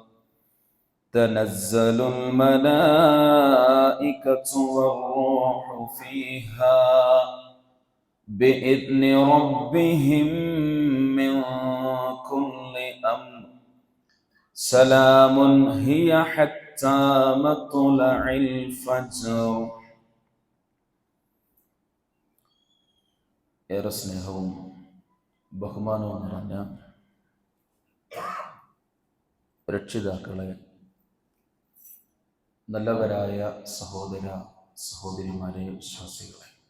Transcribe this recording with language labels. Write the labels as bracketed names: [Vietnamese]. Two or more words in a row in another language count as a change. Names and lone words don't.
[Arabic] تنزل الملائكة والروح فيها بإذن ربهم من كل أمر. سلام هي حتى مطلع الفجر. [Malayalam] ഏറെ സ്നേഹവും ബഹുമാനവും നിറഞ്ഞ രക്ഷിതാക്കളെ, നല്ലവരായ സഹോദര സഹോദരിമാരെ, വിശ്വാസികളെ,